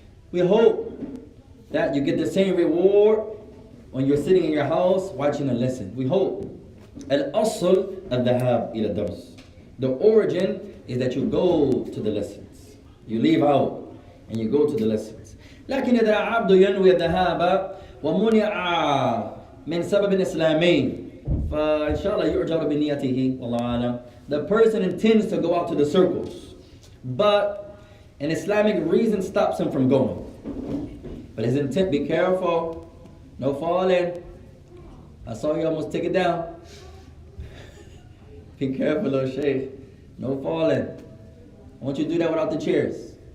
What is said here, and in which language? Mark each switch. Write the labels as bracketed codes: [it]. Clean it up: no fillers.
[en] We hope that you get the same reward when you're sitting in your house watching a lesson. We hope. [ar] Al-asl al-dhahab ila dars. [en] The origin is that you go to the lessons. You leave out and you go to the lessons. [ar] لكن إذا عبد ينوي الذهاب ومنع من سبب إسلامي فإن شاء الله يؤجر بنيته والله أعلم. [en] The person intends to go out to the circles, but an Islamic reason stops him from going. But his intent, be careful, no falling. I saw you almost take it down. Be careful, little sheikh. No falling. I want you to do that without the chairs.